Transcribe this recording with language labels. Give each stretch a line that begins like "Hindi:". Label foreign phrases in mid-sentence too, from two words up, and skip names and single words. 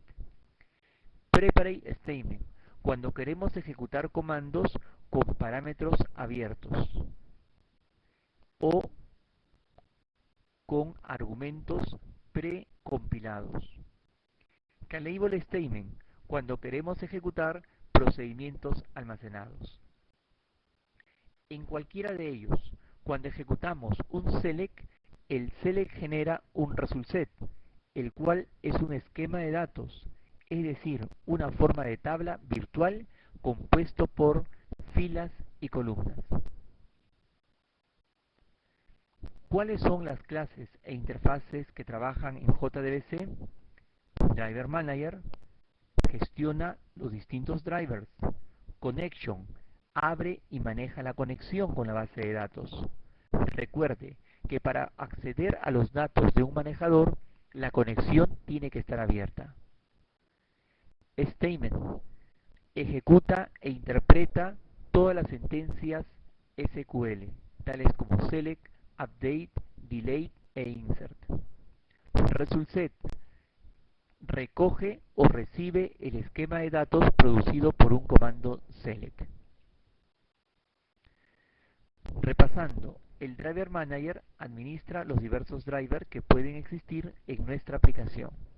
English: Preparate statement,
Spanish: cuando queremos ejecutar comandos con parámetros abiertos o con argumentos precompilados.
English: Callable statement,
Spanish: cuando queremos ejecutar procedimientos almacenados. En cualquiera de ellos, cuando ejecutamos un select, el select genera un
English: result set,
Spanish: el cual es un esquema de datos, es decir, una forma de tabla virtual compuesto por filas y columnas. ¿Cuáles son las clases e interfaces que trabajan en JDBC? Driver Manager gestiona los distintos drivers. Connection abre y maneja la conexión con la base de datos. Recuerde que para acceder a los datos de un manejador, la conexión tiene que estar abierta. Statement ejecuta e interpreta todas las sentencias SQL, tales como select, update, delete e insert.
English: Result set
Spanish: recoge o recibe el esquema de datos producido por un comando select. Repasando, el Driver Manager administra los diversos drivers que pueden existir en nuestra aplicación.